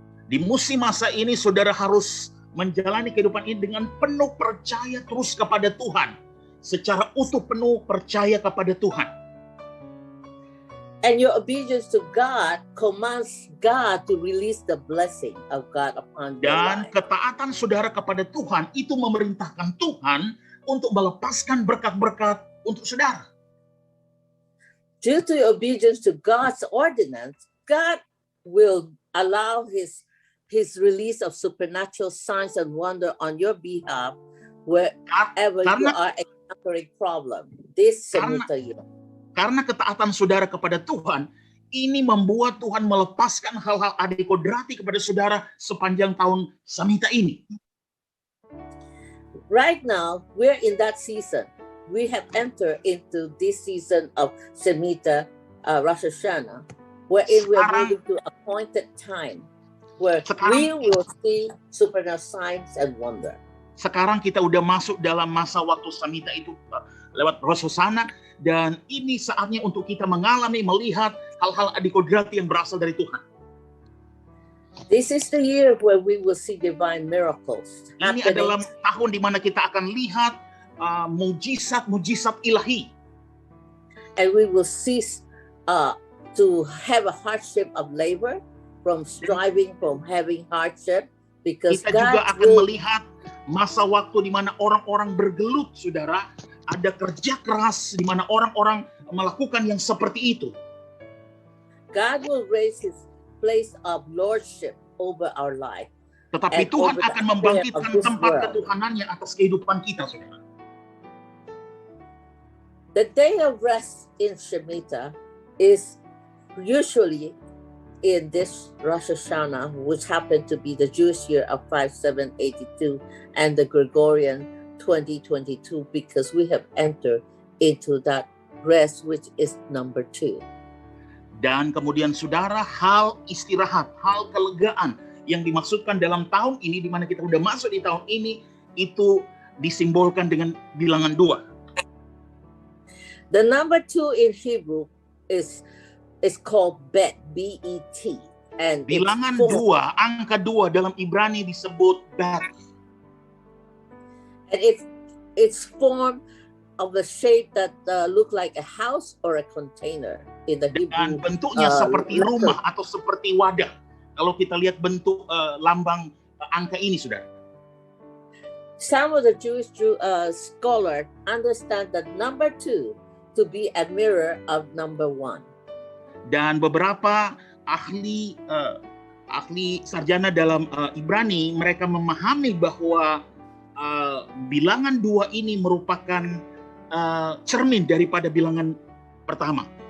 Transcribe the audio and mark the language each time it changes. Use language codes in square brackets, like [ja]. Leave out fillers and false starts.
[id] Di musim masa ini saudara harus menjalani kehidupan ini dengan penuh percaya terus kepada Tuhan. Secara utuh penuh percaya kepada Tuhan. [en] And your obedience to God commands God to release the blessing of God upon your [id] Dan ketaatan saudara kepada Tuhan itu memerintahkan Tuhan untuk melepaskan berkat-berkat untuk saudara. [en] Due to your obedience to God's ordinance, God will allow his release of supernatural signs and wonder on your behalf wherever you are encountering problem. This Shemitah year. [id] Karena ketaatan saudara kepada Tuhan, ini membuat Tuhan melepaskan hal-hal adikodrati kepada saudara sepanjang tahun Shemitah ini. [en] Right now, we're in that season. We have entered into this season of Shemitah, Rosh Hashanah, wherein we're moving to appointed time, where we will see supernatural signs and wonder. [id] Sekarang kita udah masuk dalam masa waktu Shemitah itu lewat Rosh Hashanah, dan ini saatnya untuk kita mengalami, melihat hal-hal adikodrati yang berasal dari Tuhan. [en] This is the year where we will see divine miracles. [id] Ini adalah tahun di mana kita akan lihat mujizat-mujizat ilahi. [en] And we will cease to have a hardship of labor, from striving, from having hardship, because [id] kita juga akan melihat masa waktu di mana orang-orang bergelut, saudara. Ada kerja keras di mana orang-orang melakukan yang seperti itu. [en] God will raise his place of lordship over our life. [id] Tetapi Tuhan akan membangkitkan tempat ketuhanannya atas kehidupan kita, saudara. [en] The day of rest in Shemitah is usually in this Rosh Hashanah, which happened to be the Jewish year of 5782 and the Gregorian 2022, because we have entered into that rest, which is number 2. [id] Dan kemudian saudara, hal istirahat, hal kelegaan yang dimaksudkan dalam tahun ini, di mana kita udah masuk di tahun ini, itu disimbolkan dengan bilangan 2. [en] The number 2 in Hebrew is called Bet, B-E-T. And [id] bilangan 2, angka 2 dalam Ibrani disebut Bet. [en] And it's formed of a shape that look like a house or a container in the Hebrew. [id] Dan bentuknya seperti rumah atau seperti wadah. Kalau kita lihat bentuk lambang angka ini, saudara. [en] Some of the Jewish scholars understand that number 2 to be a mirror of number 1. [id] Dan beberapa ahli sarjana dalam Ibrani, mereka memahami bahwa bilangan 2 ini merupakan cermin daripada bilangan pertama.